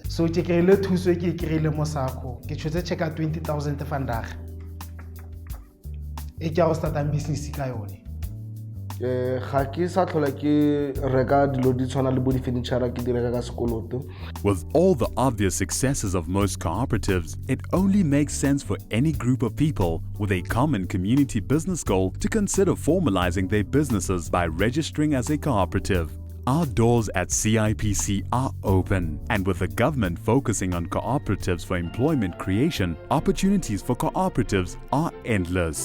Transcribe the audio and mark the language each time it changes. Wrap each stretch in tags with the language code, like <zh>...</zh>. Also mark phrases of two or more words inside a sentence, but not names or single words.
<tn>So ke kry-ile thuso e ke e kry-ile mo Sako ke tshotse check ka 20,000 vandag e ke a go startang business ka yone. Ga ke sa tlhola ke reka dilo di tshwana le bo di furniture ke di reka ka sekoloto.</tn> <en>With all the obvious successes of most cooperatives, it only makes sense for any group of people with a common community business goal to consider formalizing their businesses by registering as a cooperative. Our doors at CIPC are open, and with the government focusing on cooperatives for employment creation, opportunities for cooperatives are endless.</en>